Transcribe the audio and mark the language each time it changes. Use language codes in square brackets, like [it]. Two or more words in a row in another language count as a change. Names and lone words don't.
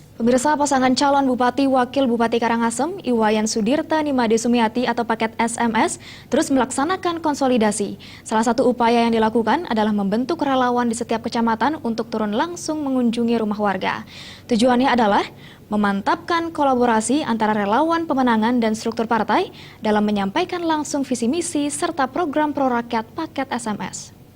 [id] Pemirsa, pasangan calon Bupati Wakil Bupati Karangasem, Iwayan Sudirta Nimade Sumiati atau paket SMS, terus melaksanakan konsolidasi. Salah satu upaya yang dilakukan adalah membentuk relawan di setiap kecamatan untuk turun langsung mengunjungi rumah warga. Tujuannya adalah memantapkan kolaborasi antara relawan pemenangan dan struktur partai dalam menyampaikan langsung visi misi serta program pro-rakyat paket SMS.